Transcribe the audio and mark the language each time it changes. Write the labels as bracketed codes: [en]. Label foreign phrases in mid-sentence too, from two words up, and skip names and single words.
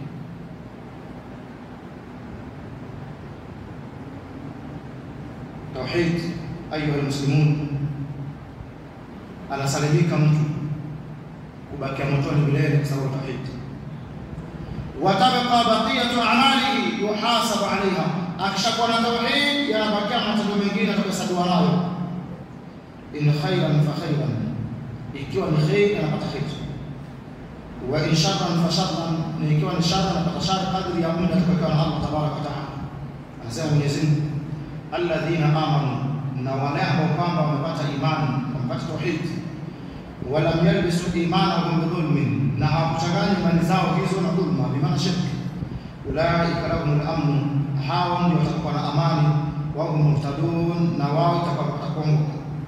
[sw] Tauhid [ar] أيها المسلمون, [sw] anasalimika mtu kubakia motoni milele kwa sababu tauhid. [ar] وتبقى بقية أعماله يحاسب عليها, [sw] akishakuwa na tauhid yanabakia matendo mengine atakayohesabiwa nayo. [ar] إن خيرا فخيرا, [sw] ikiwa ni khair anapata khair, [ar] وإن شرا فشرا, [sw] na ikiwa ni shar anapata shar kadri ya muda atakayokuwa na Allah [ar] تبارك وتعالى. [sw] Anasema Mwenyezi Mungu [ar] الذين آمنوا, [sw] na wale ambao kwamba wamepata imani, wamepata tauhid, [ar] ولم يلبسوا إيمانهم بظلم, [sw] na hawakuchanganya imani zao hizo na dhulma, bimaana shirki, [ar] أولئك لهم الأمن, [sw] hao ndio watakuwa na amani, [ar] وهم مهتدون, [sw] na wao watakuwa